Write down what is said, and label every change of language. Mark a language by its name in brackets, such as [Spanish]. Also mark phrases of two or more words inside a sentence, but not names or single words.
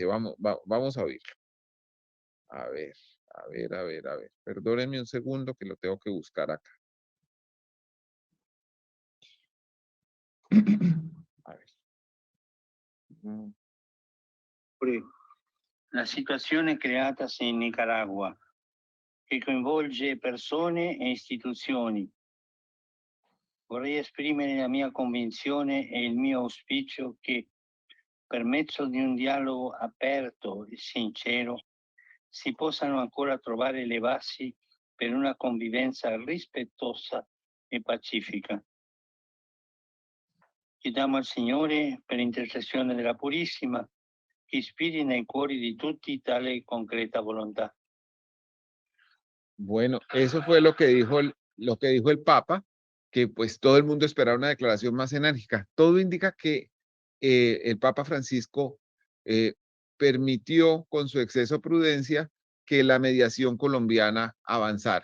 [Spanish] Vamos a oírlo. A ver, a ver. Perdónenme un segundo que lo tengo que buscar acá. A ver. [Italian] La situazione creatasi in Nicaragua, che coinvolge persone e istituzioni. Vorrei esprimere la mia convinzione e il mio auspicio che, per mezzo di un dialogo aperto e sincero, si possano ancora trovare le basi per una convivenza rispettosa e pacifica. Chiediamo al Signore, per intercessione della Purissima, che ispiri nei cuori di tutti tale concreta volontà. [Spanish] Bueno, eso fue lo que dijo el Papa, que pues todo el mundo esperaba una declaración más enérgica. Todo indica que el Papa Francisco eh, permitió con su exceso de prudencia que la mediación colombiana avanzara.